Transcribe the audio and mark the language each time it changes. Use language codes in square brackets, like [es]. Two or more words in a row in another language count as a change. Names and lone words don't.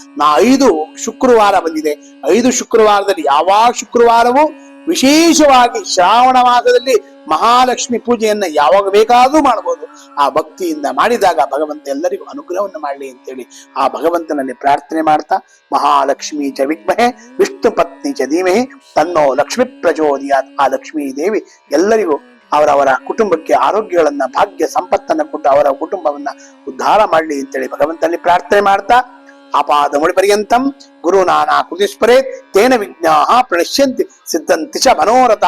[kn] 5 ಶುಕ್ರವಾರ ಬಂದಿದೆ. 5 ಶುಕ್ರವಾರದಲ್ಲಿ ಯಾವ ಶುಕ್ರವಾರವೂ ವಿಶೇಷವಾಗಿ ಶ್ರಾವಣ ಮಾಸದಲ್ಲಿ ಮಹಾಲಕ್ಷ್ಮಿ ಪೂಜೆಯನ್ನ ಯಾವಾಗ ಬೇಕಾದ್ರೂ ಮಾಡಬಹುದು. ಆ ಭಕ್ತಿಯಿಂದ ಮಾಡಿದಾಗ ಭಗವಂತ ಎಲ್ಲರಿಗೂ ಅನುಗ್ರಹವನ್ನು ಮಾಡಲಿ ಅಂತೇಳಿ ಆ ಭಗವಂತನಲ್ಲಿ ಪ್ರಾರ್ಥನೆ ಮಾಡ್ತಾ [sa] ಮಹಾಲಕ್ಷ್ಮೀ ಚ ವಿದ್ಮಹೆ ವಿಷ್ಣು ಪತ್ನಿ ಚ ಧೀಮಹಿ ತನ್ನೋ ಲಕ್ಷ್ಮಿ ಪ್ರಚೋದಯಾತ್. [kn] ಆ ಲಕ್ಷ್ಮೀ ದೇವಿ ಎಲ್ಲರಿಗೂ ಅವರವರ ಕುಟುಂಬಕ್ಕೆ ಆರೋಗ್ಯಗಳನ್ನ, ಭಾಗ್ಯ ಸಂಪತ್ತನ್ನ ಕೊಟ್ಟು ಅವರ ಕುಟುಂಬವನ್ನ ಉದ್ಧಾರ ಮಾಡಲಿ ಅಂತೇಳಿ ಭಗವಂತನಲ್ಲಿ ಪ್ರಾರ್ಥನೆ ಮಾಡ್ತಾ [sa] ಆಪಾದ ಮುಳಿ ಪರ್ಯಂತಂ ಗುರು ನಾನಾ ಕೃತಿಸ್ಪರೇ ತೇನ ವಿಜ್ಞಾಹ ಪ್ರಣಶ್ಯಂತಿ ಸಿದ್ಧಂತಿ ಚ ಮನೋರಥ.